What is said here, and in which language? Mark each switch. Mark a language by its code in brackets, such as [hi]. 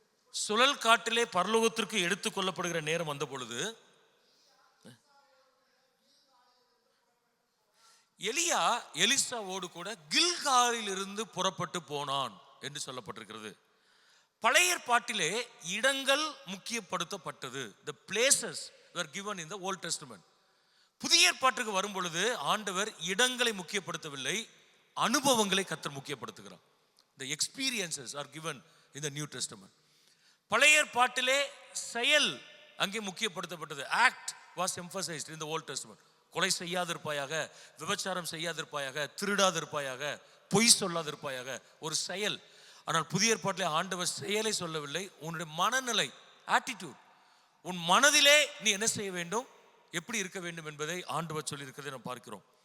[ta] சுழல் காட்டிலே பரலோகத்திற்கு எடுத்துக் கொள்ளப்படுகிற நேரம் வந்த பொழுது எலியா எலிசாவோடு கூட கில்காலில் இருந்து புறப்பட்டு போனான் என்று சொல்லப்பட்டிருக்கிறது. பழைய ஏற்பாட்டிலே இடங்கள் முக்கியப்படுத்தப்பட்டது. [en] The places were given in the Old Testament. [ta] புதிய ஏற்பாட்டுக்கு வரும் பொழுது ஆண்டவர் இடங்களை முக்கியப்படுத்தவில்லை, அனுபவங்களை கர்த்தர் முக்கியப்படுத்துகிறார். [en] The experiences are given in the New Testament. [ta] பழைய ஏற்பாட்டிலே செயல் அங்கே முக்கியப்படுத்தப்பட்டது. [en] Act was emphasized in the old testament. [ta] கொலை செய்யாதிருப்பாயாக, விபச்சாரம் செய்யாதிருப்பாயாக, திருடாதிருப்பாயாக, பொய் சொல்லாதிருப்பாயாக, ஒரு செயல். ஆனால் புதிய ஏற்பாட்டிலே ஆண்டவர் செயலை சொல்லவில்லை, உன்னுடைய மனநிலை, ஆட்டிடியூட், உன் மனதிலே நீ என்ன செய்ய வேண்டும், எப்படி இருக்க வேண்டும் என்பதை ஆண்டவர் சொல்லி இருக்கிறதை நாம் பார்க்கிறோம்.